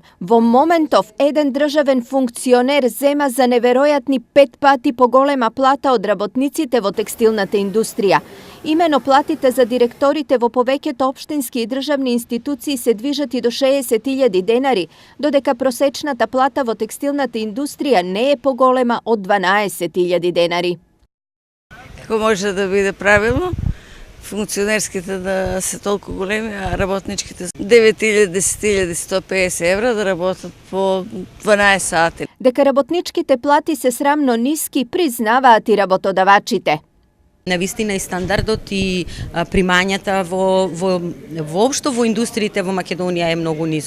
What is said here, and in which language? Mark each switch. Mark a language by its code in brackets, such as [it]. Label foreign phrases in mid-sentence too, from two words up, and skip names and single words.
[mk] Во моментов еден државен функционер зема за неверојатни 5 пати поголема плата од работниците во текстилната индустрија. Имено платите за директорите во повеќе општински и државни институции се движат до 60.000 денари, додека просечната плата во текстилната индустрија не е поголема од 12.000 денари. Како може да биде правилно? Функционерските да се толку големи, а работничките 9.000-10.150 евра да работат по 12 сати. Дека работничките плати се срамно ниски, признаваат и работодавачите. Навистина и стандардот и примањата воопшто во индустриите во Македонија е многу низок.